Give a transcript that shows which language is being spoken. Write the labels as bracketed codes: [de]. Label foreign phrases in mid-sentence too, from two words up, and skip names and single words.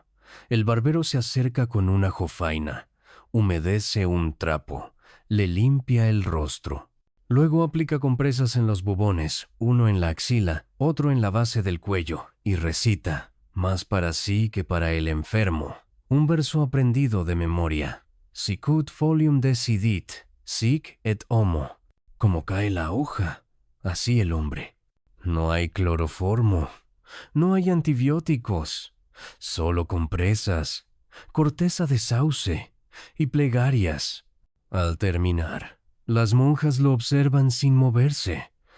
[es] El barbero se acerca con una jofaina, humedece un trapo, le limpia el rostro. Luego aplica compresas en los bubones, uno en la axila, otro en la base del cuello, y recita, más para sí que para el enfermo, un verso aprendido de memoria. [la] Sicut folium decidit, sic et homo. [es] Como cae la hoja, así el hombre. No hay cloroformo, no hay antibióticos, solo compresas, corteza de sauce y plegarias. Al terminar, las monjas lo observan sin moverse.